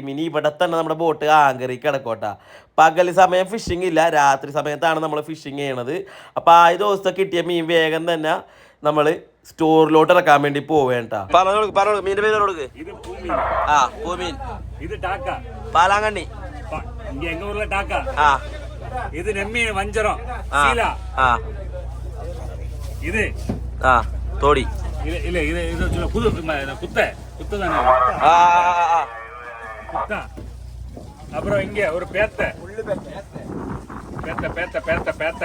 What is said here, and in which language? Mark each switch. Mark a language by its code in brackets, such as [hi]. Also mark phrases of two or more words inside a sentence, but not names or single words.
[ml] ഇനി ഇവിടെ തന്നെ നമ്മുടെ [en] boat anchor [ml] കിടക്കോട്ടാ. പകൽ സമയം ഫിഷിംഗ് ഇല്ല, രാത്രി സമയത്താണ് നമ്മൾ ഫിഷിങ് ചെയ്യണത്. അപ്പോൾ ആ ദിവസത്തെ കിട്ടിയ മീൻ വേഗം തന്നെ നമ്മൾ സ്റ്റോറിലോട്ട് ഇറക്കാൻ വേണ്ടി പോവേണ്ട. പറഞ്ഞോളൂ മീൻ്റെ പേര് കൊടുക്ക്. ആ പൂമീൻ, ഇത് ടാക്ക പാലാങ്കണ്ണി, [ta] எங்க ஊர்ல டாக்கா. இது நெம்மீன் வஞ்சரம் சீலா. இது தோடி இல்ல இல்ல இது இது புது குத்த குத்த தானே குத்தா. அப்புறம் இங்க ஒரு பேத்த பேத்த பேத்த பேத்த பேத்த